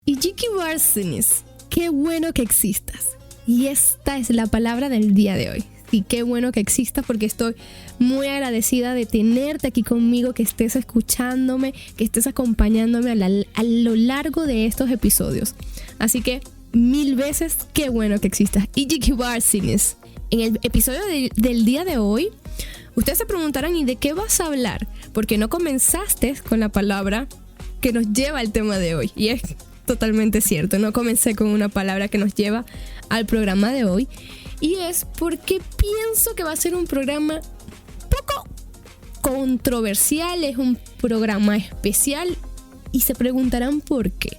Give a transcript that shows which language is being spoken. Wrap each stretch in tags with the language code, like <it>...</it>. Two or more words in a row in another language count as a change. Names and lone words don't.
<tr>İyi varsınız.</tr> <es>Qué bueno que existas. Y esta es la palabra del día de hoy. Y qué bueno que existas porque estoy muy agradecida de tenerte aquí conmigo, que estés escuchándome, que estés acompañándome a lo largo de estos episodios. Así que 1000 veces qué bueno que existas.</es> <tr>İyi varsınız.</tr> <es>En el episodio del día de hoy, ustedes se preguntarán, ¿y de qué vas a hablar? Porque no comenzaste con la palabra que nos lleva al tema de hoy. Y es totalmente cierto, no comencé con una palabra que nos lleva al programa de hoy. Y es porque pienso que va a ser un programa poco controversial, es un programa especial y se preguntarán por qué.</es>